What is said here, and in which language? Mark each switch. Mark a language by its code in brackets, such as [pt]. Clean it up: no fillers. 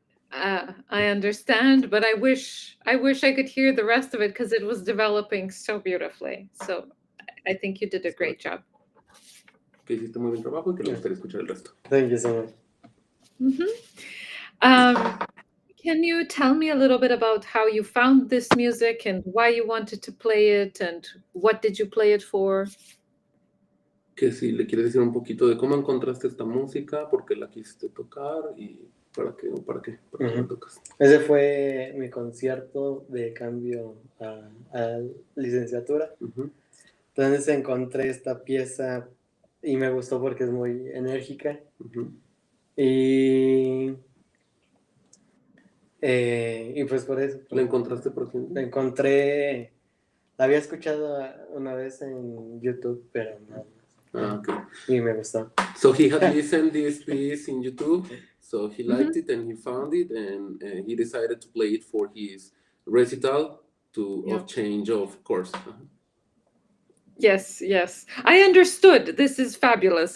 [en] I understand, but I wish I could hear the rest of it because it was developing so beautifully. So I think you did a great job. [es] Que hiciste muy buen trabajo y que le gustaría escuchar el resto. [en] Thank you so much. Can you tell me a little bit about how you found this music and why you wanted to play it and what did you play it for? [es] Que si le quieres decir un poquito de cómo encontraste esta música, por qué la quisiste tocar y para qué la tocas. Ese fue mi concierto de cambio a licenciatura. Entonces encontré esta pieza y me gustó porque es muy enérgica. Y pues por eso. ¿La encontraste por qué? La encontré La había escuchado una vez en YouTube, pero no. [en] Okay. [es] Y me gustó. [en] So he had listened this piece in YouTube, so he liked Mhm. it and he found it, and he decided to play it for his recital Yeah. of change of course. Yes, yes. I understood. This is fabulous.